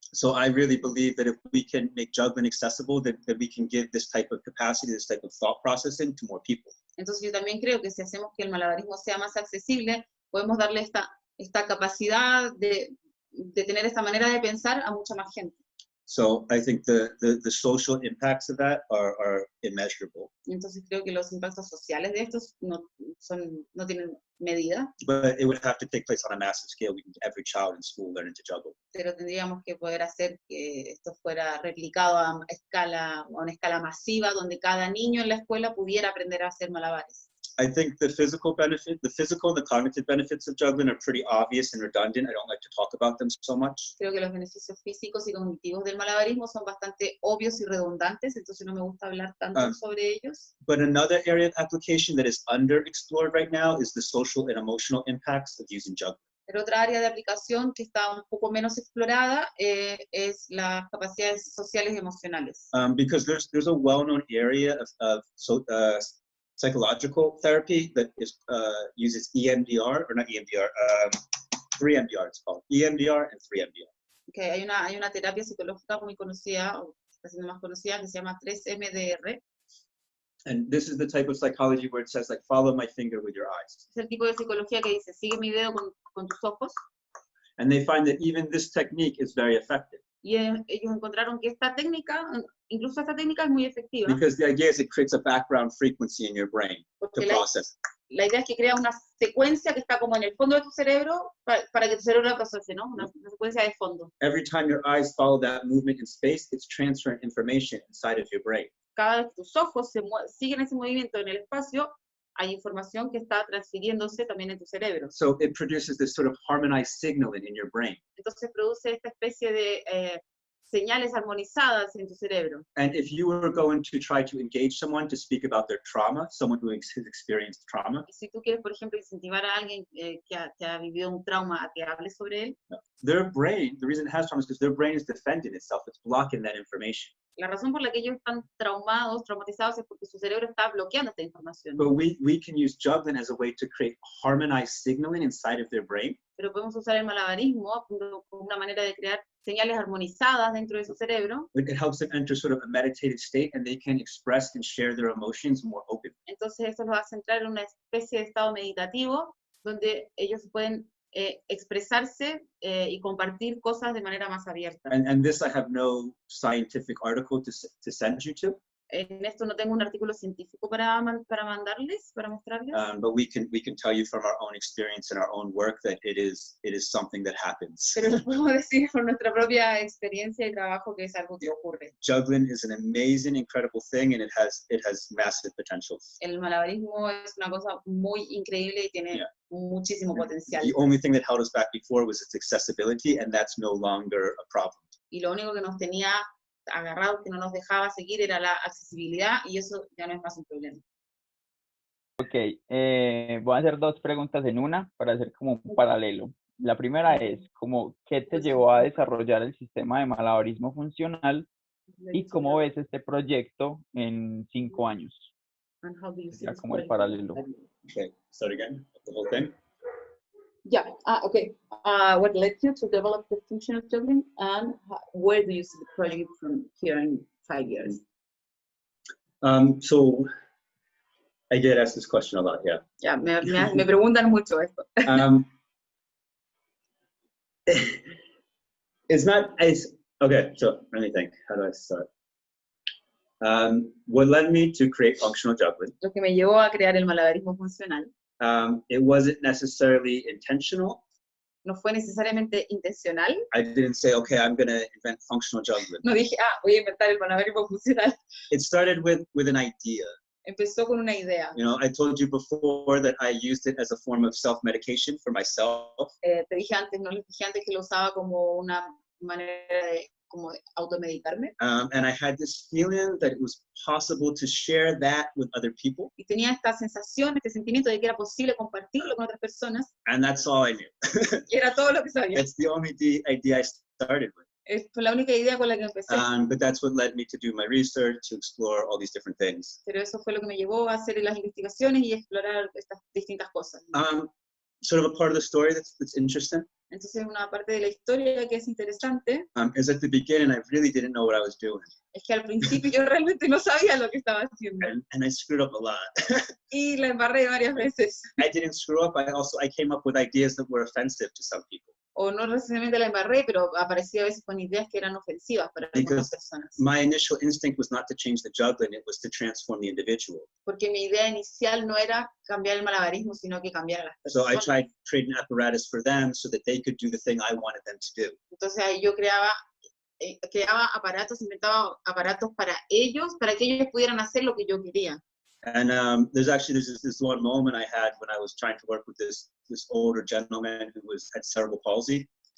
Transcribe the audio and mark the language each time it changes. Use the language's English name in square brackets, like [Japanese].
[English] So I really believe that if we can make juggling accessible, that we can give this type of capacity, this type of thought processing to more people. [Spanish] Entonces yo también creo que si hacemos que el malabarismo sea más accesible, podemos darle esta capacidad de tener esta manera de pensar a mucha más gente. [English] So I think the social impacts of that are immeasurable. [Spanish] Entonces creo que los impactos sociales de estos no tienen medida. [English] But it would have to take place on a massive scale. We can get every child in school learning to juggle. [Spanish] Pero tendríamos que poder hacer que esto fuera replicado a una escala masiva, donde cada niño en la escuela pudiera aprender a hacer malabares. [English] I think the physical and the cognitive benefits of juggling are pretty obvious and redundant. I don't like to talk about them so much. [Spanish] Creo que los beneficios físicos y cognitivos del malabarismo son bastante obvios y redundantes, entonces no me gusta hablar tanto sobre ellos. [English] But another area of application that is underexplored right now is the social and emotional impacts of using juggling. [Spanish] Pero otra área de aplicación que está un poco menos explorada es las capacidades sociales y emocionales. [English] Because there's a well-known area of psychological therapy that uses EMDR, or not EMDR, 3MDR it's called. EMDR and 3MDR. [Spanish] Okay, hay una terapia psicológica muy conocida, o está siendo más conocida, que se llama 3MDR. [English] And this is the type of psychology where it says, like, follow my finger with your eyes. [Spanish] Es el tipo de psicología que dice, sigue mi dedo con tus ojos. [English] And they find that even this technique is very effective. [Spanish] Y ellos encontraron que incluso esta técnica es muy efectiva. [English] Because the idea is it creates a background frequency in your brain to process. [Spanish] La idea es que crea una secuencia que está como en el fondo de tu cerebro para que tu cerebro la procese, ¿no? Una secuencia de fondo. [English] Every time your eyes follow that movement in space, it's transferring information inside of your brain. [Spanish] Cada vez que tus ojos siguen ese movimiento en el espacio, hay información que está transfiriéndose también en tu cerebro. [English] So it produces this sort of harmonized signaling in your brain. [Spanish] Entonces produce esta especie de señales armonizadas en tu cerebro. [English] And if you were going to try to engage someone to speak about their trauma, someone who has experienced trauma, [Spanish] Y si tú quieres, por ejemplo, incentivar a alguien que ha vivido un trauma a que hable sobre él, [English] their brain, the reason it has trauma is because their brain is defending itself. It's blocking that information. [Spanish] la razón por la que ellos están traumatizados es porque su cerebro está bloqueando esta información. [English] But we can use juggling as a way to create harmonized signaling inside of their brain. [Spanish] Pero podemos usar el malabarismo como una manera de crear señales armonizadas dentro de su cerebro. [English] It helps them enter sort of a meditative state, and they can express and share their emotions more openly. [Spanish] Entonces eso los hace entrar en una especie de estado meditativo donde ellos pueden expresarse y compartir cosas de manera más abierta. [English] And this I have no scientific article to send you to. [Spanish] En esto no tengo un artículo científico para mandarles, para mostrarles. [English] But we can tell you from our own experience and our own work that it is something that happens. [Spanish] Pero les podemos decir por nuestra propia experiencia y trabajo que es algo que ocurre. [English] Juggling is an amazing, incredible thing, and it has massive potential. [Spanish] El malabarismo es una cosa muy increíble y tiene muchísimo potencial. [English] The only thing that held us back before was its accessibility, and that's no longer a problem. Y lo único que nos tenía agarrados, que no nos dejaba seguir, era la accesibilidad, y eso ya no es más un problema. [Spanish] Ok, voy a hacer dos preguntas en una para hacer como un paralelo. La primera es, como, ¿qué te llevó a desarrollar el sistema de malabarismo funcional y cómo ves este proyecto en 5 años? Ya como el paralelo. [English] Okay, start again, the whole thing. Yeah, okay. what led you to develop the functional juggling, and where do you see the project from here in 5 years? So I get asked this question a lot, yeah. [Spanish] Ya, me preguntan mucho esto. [English] It's not as, okay, so let me think, how do I start? What led me to create functional juggling? [Spanish] Lo que me llevó a crear el malabarismo funcional [English] It wasn't necessarily intentional. [Spanish] no fue necesariamente intencional. [English] I didn't say, okay, I'm going to invent functional juggling. [Spanish] No dije, voy a inventar el malabarismo funcional. [English] It started with an idea. [Spanish] Empezó con una idea. [English] You know, I told you before that I used it as a form of self-medication for myself. [Spanish] Te dije antes, no les dije antes que lo usaba como una manera de como automedicarme. [English] And I had this feeling that it was possible to share that with other people. [Spanish] Y tenía esta sensación, este sentimiento de que era posible compartirlo con otras personas. [English] And that's all I knew. [Spanish] Y era todo lo que sabía. [English] That's the only idea I started with. [Spanish] Fue la única idea con la que empecé. [English] But that's what led me to do my research, to explore all these different things. [Spanish] Pero eso fue lo que me llevó a hacer las investigaciones y explorar estas distintas cosas. [English] Sort of a part of the story that's interesting. [Spanish] Entonces una parte de la historia que es interesante [English] Is at the beginning I really didn't know what I was doing. [Spanish] es que al principio yo realmente no sabía lo que estaba haciendo. [English] And I screwed up a lot. [Spanish] Y la embarré varias veces. [English] I didn't screw up, I came up with ideas that were offensive to some people. [Spanish] O no necesariamente la embarré, pero aparecía a veces con ideas que eran ofensivas para algunas personas. [English] My initial instinct was not to change the juggling, it was to transform the individual. [Spanish] Porque mi idea inicial no era cambiar el malabarismo, sino que cambiar a las [English] So I [Spanish] personas. [English] tried creating apparatus for them so that they could do the thing I wanted them to do. [Spanish] Entonces ahí yo creaba aparatos, inventaba aparatos para ellos que pudieran hacer lo que yo quería. [English] And there's this one moment I had when I was trying to work with this older gentleman who had cerebral palsy.